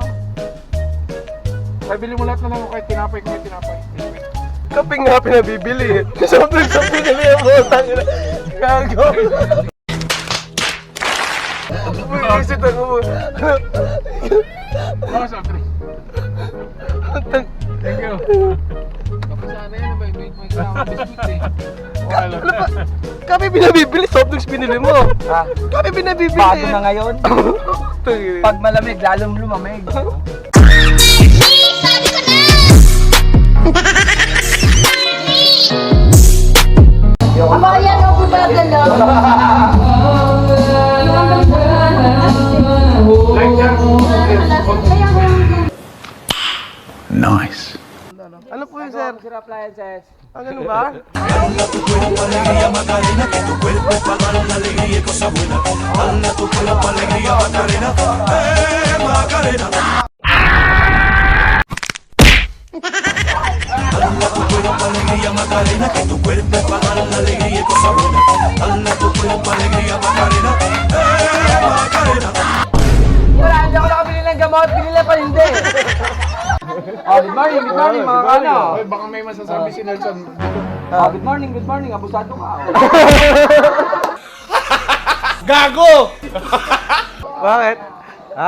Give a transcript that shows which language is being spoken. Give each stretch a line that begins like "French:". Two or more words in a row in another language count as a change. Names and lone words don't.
Filipino: Kaya bili mo lahat na lang kahit tinapay kung may tinapay. Kape nga pinabibili. Sobrang sa pinili ang butang. Gago. Bumisit ako. Oo,
English: soft drink. Thank you.
Filipino: Tapos sana yan, may kasama biscuit eh. Wala. Kape pinabibili.
English: Soft drinks
Filipino: binili mo. ah, Kape pinabibili. bago na ngayon. Pag malamig, lalong lumamig. Aba, yan ako dadala. Nice. Ano po yun, sir? Sir Appliances. Ah, ganun ba?
Spanish: Dala tu cuerpo alegría Macarena, que tu cuerpo es para dar la alegría y cosas buenas. Dala tu cuerpo alegría Macarena, Macarena. Dala tu cuerpo alegría Macarena, que tu cuerpo es para dar la alegría y cosas buenas. Dala tu cuerpo alegría Macarena, Macarena.
Filipino: Wala, hindi ako nakabili ng gamot. Binili pa hindi.
English: Good morning
Filipino: mga kano. Oy, baka may masasabi si Nelson.
English: Good morning.
Filipino: Abusado ka. Gago! Bakit? Ha?